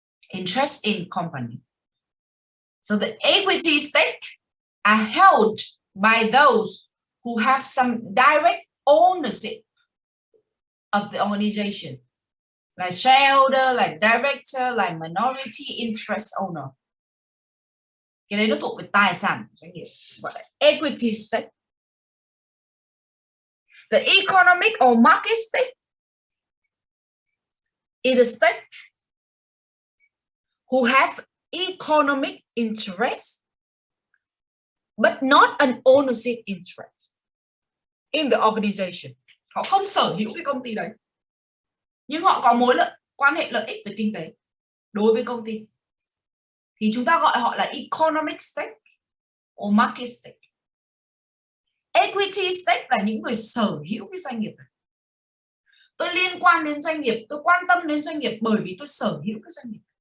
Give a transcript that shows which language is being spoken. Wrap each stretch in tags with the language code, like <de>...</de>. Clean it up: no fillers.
<en>Interest in company. So the equity stake are held by those who have some direct ownership of the organization, like shareholder, like director, like minority interest owner.</en> <vi>Cái đấy nó thuộc về tài sản của doanh nghiệp, gọi là equity stake.</vi> <en>The economic or market stake is the stake who have economic interest but not an ownership interest in the organization.</en> <vi>Họ không sở hữu cái công ty đấy, nhưng họ có quan hệ lợi ích về kinh tế đối với công ty. Thì chúng ta gọi họ là economic stake or market stake. Equity stake là những người sở hữu cái doanh nghiệp này. Tôi liên quan đến doanh nghiệp, tôi quan tâm đến doanh nghiệp bởi vì tôi sở hữu cái doanh nghiệp.</vi>